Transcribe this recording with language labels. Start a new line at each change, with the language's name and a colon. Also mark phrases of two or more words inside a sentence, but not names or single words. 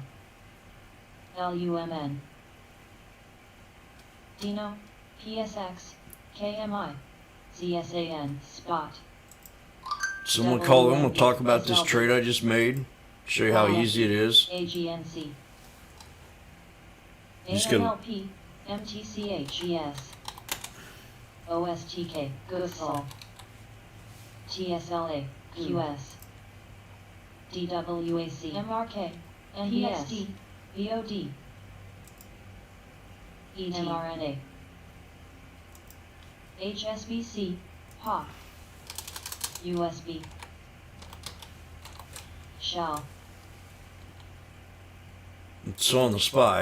English: LUMN. Dino. PSX. KMI. CSAN. Spot. Someone call them. We'll talk about this trade I just made. Show you how easy it is. AGNC. Just gonna- AMLP. MTCHES. OSTK. GUSL. TSLA. QS. DWAC. MRK. NESD. VOD. ET. mRNA. HSBC. POP. USB. Shell. It's on the SPY.